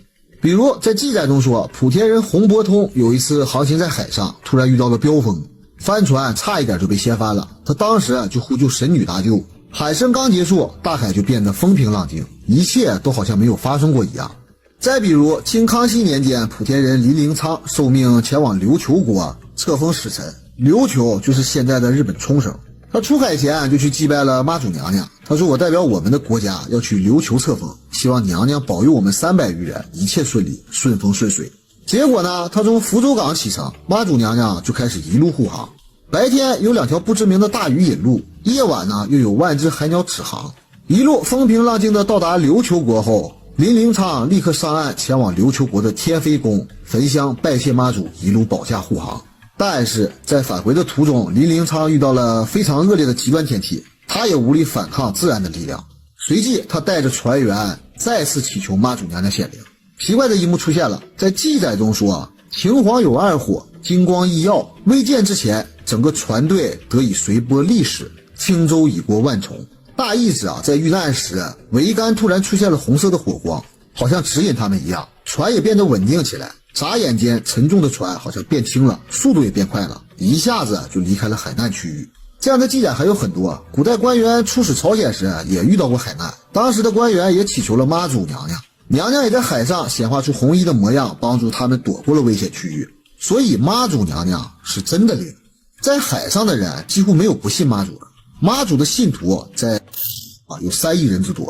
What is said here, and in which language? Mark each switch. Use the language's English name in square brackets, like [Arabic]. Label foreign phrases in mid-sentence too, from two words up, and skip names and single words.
[Chinese] 比如在记載中說，莆田人洪伯通有一次航行在海上，突然遇到了飆風，帆船差一點就被掀翻了，他當時就呼救神女搭救，海申刚結束，大海就变得風平浪靜，一切都好像沒有發生過一樣。再比如清康熙年間，莆田人林靈昌受命前往琉球國冊封使臣，琉球就是现在的日本冲绳。他出海前就去祭拜了媽祖娘娘，他說我代表我們的國家要去琉球冊封，希望娘娘保佑我們300餘人一切順利，順風順水。結果呢，他從福州港啟程，媽祖娘娘就開始一路護航。白天有2條不知名的大魚引路，夜晚呢又有万只海鳥指航。一路風平浪靜的到達琉球國後，林靈昌立刻上岸前往琉球国的天妃宮焚香拜謝媽祖，一路保駕護航。但是在返回的途中，林靈昌遇到了非常惡劣的極端天气，他也无力反抗自然的力量。随即他帶着船员再次祈求媽祖娘娘顯灵。奇怪的一幕出现了，在記載中說，秦皇有2火，金光异耀，未見之前，整個船隊得以隨波歷史，輕舟已過萬重。大意是在遇難時，桅杆突然出現了紅色的火光，好像指引他們一樣，船也变得穩定起来。眨眼間，沉重的船好像变轻了，速度也变快了，一下子就離開了海難區域。這樣的記載還有很多，古代官員出使朝鮮時也遇到過海難，當時的官員也祈求了媽祖娘娘，娘娘也在海上顯化出紅衣的模樣，幫助他們躲過了危險區域。所以媽祖娘娘是真的靈。在海上的人幾乎沒有不信媽祖的，媽祖的信徒在有3億人之多。